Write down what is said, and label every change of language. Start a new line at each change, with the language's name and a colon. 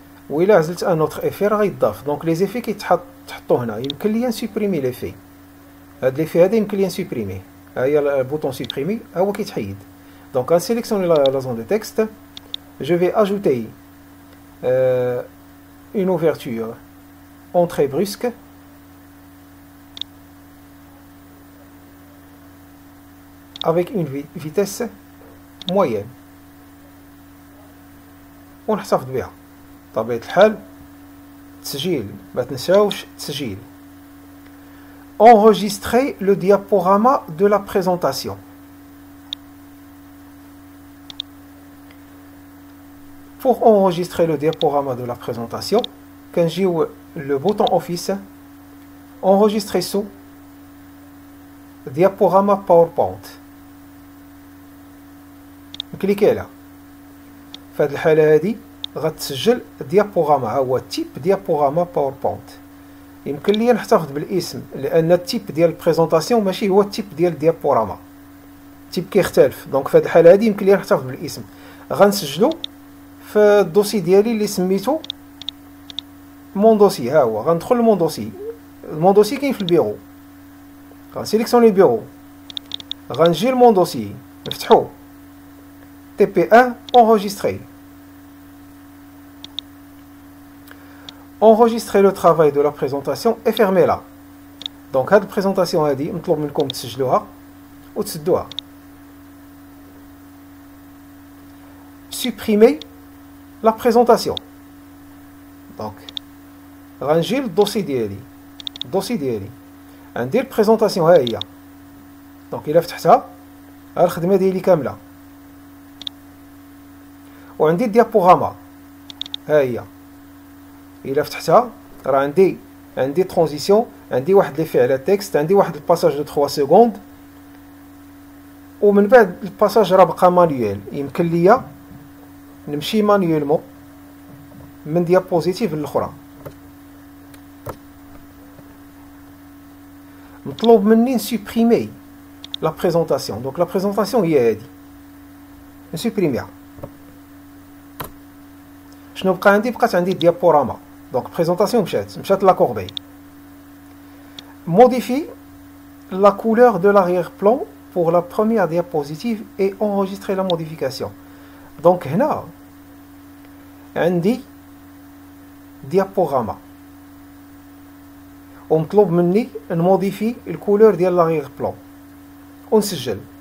Arabic: وإلا عزلت ان اوتر افي راه غيتضاف. دونك لي زيفي كيتحطوا هنا. يمكن لي نسوبريمي ليفي، هاد ليفي هذا يمكن لي نسوبريمي. ها هي البوطون سوبريمي هو كيتحيد. دونك غنسيليكسيوني لا زون دو تكست.
French: Je vais ajouter une ouverture entrée brusque avec une vitesse moyenne
Arabic: ونحتفظ بها. طبيعة الحال تسجيل، ما تنساوش تسجيل.
French: Enregistrer le diaporama de la présentation. Pour enregistrer le diaporama de la présentation, quand j'ai le bouton Office, enregistrer sous diaporama PowerPoint.
Arabic: نكليكي عليها. في هذه الحاله هذه غتسجل ديابوغراما، ها هو تيب ديابوغراما باوربوينت. يمكن لي نحتفظ بالاسم لان التيب ديال البريزونطاسيون ماشي هو التيب ديال ديابوراما، التيب كيختلف. دونك في هذه الحاله هذه يمكن لي نحتفظ بالاسم. غنسجلو في الدوسي ديالي اللي سميتو مون دوسي. ها هو غندخل لمون دوسي. المون دوسي كاين في البيرو، غنسيليكسيوني البيرو، غنجي لمون دوسي نفتحو TP1 enregistrer.
French: Enregistrer le travail de la présentation et fermez-la.
Arabic: Donc هاد البريزونطاسيون هادي مطلوب منكم تسجلوها وتسدوها.
French: Supprimer la présentation.
Arabic: Donc غنجي للدوسي ديالي، الدوسي ديالي غندير بريزونطاسيون ها هي. دونك الا فتحتها ها الخدمه ديالي كامله، وعندي الديابوغراما ها هي. الا فتحتها راه عندي ترانزيسيون، عندي واحد لي فعل تكست، عندي واحد الباساج دو 3 سكوند، ومن بعد الباساج راه بقى مانيوال. يمكن ليا نمشي مانيوالمون من ديابوزيتيف للاخرى. مطلوب مني نسوبريمي لا بريزونطاسيون. دونك لا بريزونطاسيون هي هادي، نسوبريميها. شنو بقى عندي؟ بقات عندي ديابوراما. دونك بريزونطاسيون مشات لا كوربي.
French: Modifier la couleur de l'arrière-plan pour la première diapositive et enregistrer la modification.
Arabic: Donc هنا عندي ديابوغراما ومطلوب مني نموديفي الكولور ديال لاغيغ بلون ونسجل.